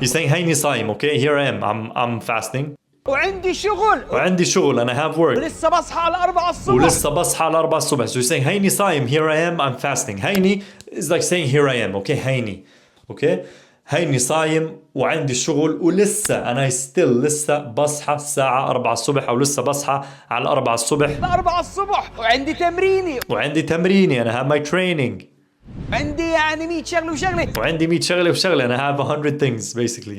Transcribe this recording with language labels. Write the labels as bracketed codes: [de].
[en] He's saying [ar] هيني صايم, [en] okay? Here I am. I'm fasting. [ar] وعندي شغل [en] and I have work. [ar] ولسه بصحى على 4 الصبح. [en] So he's saying [ar] هيني صايم. [en] Here I am. I'm fasting. هيني is like saying here I am, okay? [ar] هيني, okay? هيني صايم وعندي شغل ولسه أنا لسه بصحى الساعة 4 الصبح أو لسه بصحى على 4 الصبح. وعندي تمريني. [en] أنا have my training. [ar] عندي يعني 100 شغلة وعندي 100 شغلة وشغلة. [en] أنا have 100 things basically.